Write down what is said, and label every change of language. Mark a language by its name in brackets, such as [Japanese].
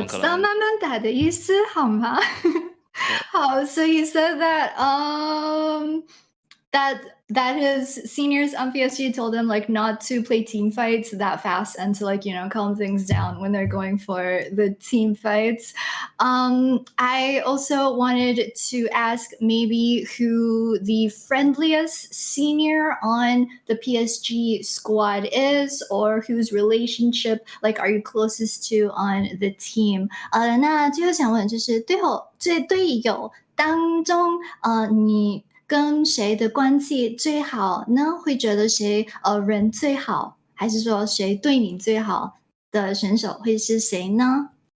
[Chinese] 我知道慢慢打的意思，好吗？ [English] 好，so he said that that his seniors on PSG told him like not to play team fights that fast and to like, you know, calm things down when they're going for the team fights. I also wanted to ask maybe who the friendliest senior on the PSG squad is, or whose relationship like are you closest to on the team? [Chinese] 那最后想问就是队友当中你跟谁的关系最好呢？会觉得谁人最好，还是说谁对你最好的选手会是谁呢？